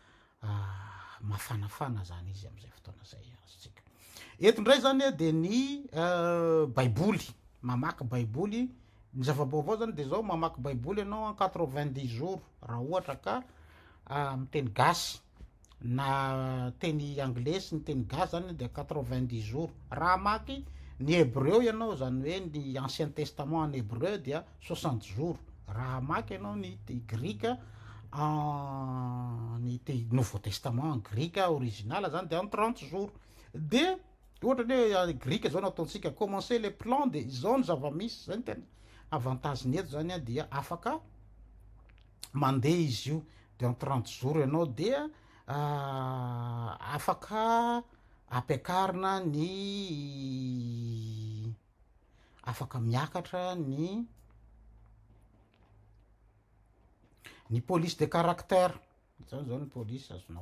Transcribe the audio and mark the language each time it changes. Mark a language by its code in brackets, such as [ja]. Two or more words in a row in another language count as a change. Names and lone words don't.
[mg] mbola mafanafana zany izy am'izay fotoana zay aztsika eto ndray zany a de ny baiboly mamaky baiboly ny zava-baovao zany de zao mamaky baiboly ianao [fr] en 90 jours [mg] raha ohatra ka miteny gasy na teny anglais sy ny teny gasy zany de [fr] 90 jours [mg] raha maky ny hébreu ianao zany hoe ny [fr] ancien testament en hébreu [mg] dia [fr] 60 jours [mg] raha maky ianao ny grika ny [fr] nouveau testament en [mg] grika original zany de [fr] en 30 jours [mg] de ohatra hoe grika zao nataontsika [fr] commencer les plans [mg] de zao ny zava-misy zany tena avantage ny eto zany a dia afaka mandeha izy io de [fr] en 30 jours [mg] ianao dia afaka ampiakarina ny afaka miakatra ny [fr] police de caractère [mg] zany zao ny police azonao